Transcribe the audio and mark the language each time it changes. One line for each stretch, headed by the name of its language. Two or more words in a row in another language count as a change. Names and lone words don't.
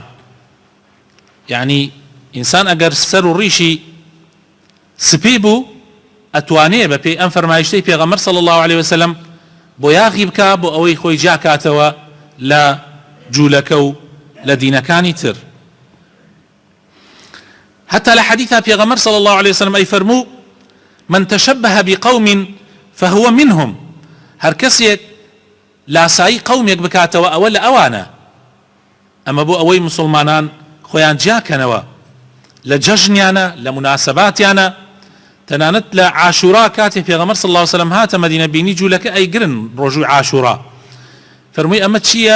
Central Kurdish: یعنی ئینسان ئەگەر سەر و ڕیشی سپی بوو ئەتوانێ بە پێی ئەم فەرمایشتەی پێغەمبەر
Arabic: صلی الله عليه وسلم
Central Kurdish: بۆیاغی بکا بۆ ئەوەی خۆی جاکاتەوە لە جوولەکە و لە دینەکانی تر.
Arabic: حتى لحديث پیغمبر صلى الله عليه وسلم أي فرمو من تشبه بقوم فهو منهم،
Central Kurdish: هر کەسێک لاسایی قومێک بکاتەوە ئەوە لە ئەوانە. ئەمە بۆ ئەوەی مسلمانان خۆیان جیاکەنەوە لە جەژنیانە لە مناسباتیانە. تەنانەت لە عاشورا کاتێک پێغەمبەر
Arabic: صلی الله عليه وسلم
Central Kurdish: هاتە مەدینە بینی جوولەکە ئەیگرن ڕۆژووی عاشورا، فەرمووی ئەمە چییە؟